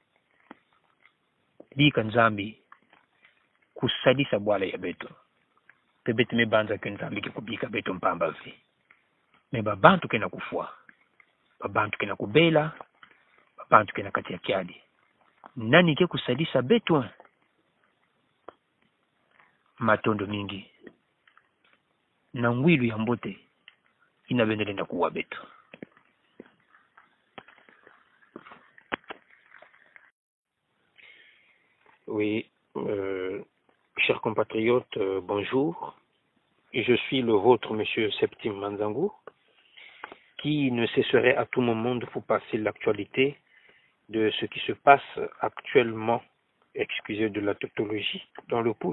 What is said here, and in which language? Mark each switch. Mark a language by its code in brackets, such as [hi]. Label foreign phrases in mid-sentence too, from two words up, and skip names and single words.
[ktu] bika nzambi kusadisa bwala ya betu pe betu mebanza ke nzambi ke kubika betu mpamba ve me babantu kena kufua babantu kena kubela babantu kena kati ya kiadi nani ke kusadisa betu matondo mingi na ngwilu ya mbote inabendelenda kuwa betu. [fr] Oui, chers compatriotes, bonjour. Je suis le vôtre, monsieur Septime Manzangu, qui ne cesserait à tout moment de vous passer l'actualité de ce qui se passe actuellement, excusez de la tautologie, dans le pool.